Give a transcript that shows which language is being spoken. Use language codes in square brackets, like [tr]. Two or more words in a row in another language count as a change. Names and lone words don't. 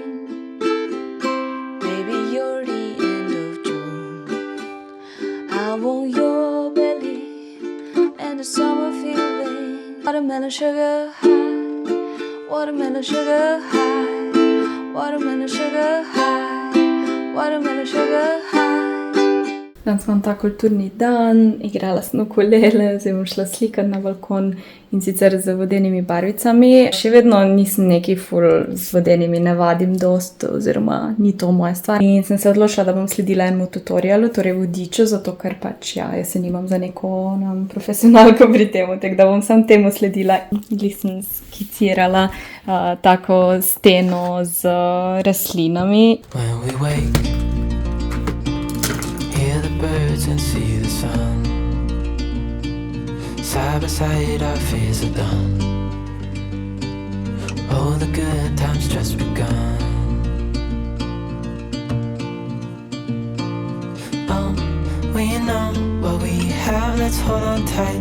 [en] Baby, you're the end of June. I want your belly and the summer feeling. Watermelon sugar high, watermelon sugar high, watermelon sugar high, watermelon sugar high. [sl] Danes imam ta kulturni dan, igrala sem ukulele, zdaj bom šla slikat na balkon in sicer z vodenimi barvicami. Še vedno nisem neki ful z vodenimi, ne vadim dost, oziroma ni to moja stvar. In sem se odločila, da bom sledila enemu tutorialu, torej vodiču, zato ker pač ja, jaz se nimam za neko profesionalko pri temu, tako da bom sam temu sledila. Glih sem skicirala tako steno z rastlinami. [en] When we wake, hear the birds and see the sun. Side by side our fears are done. Oh, the good times just begun. Oh, we know what we have, let's hold on tight.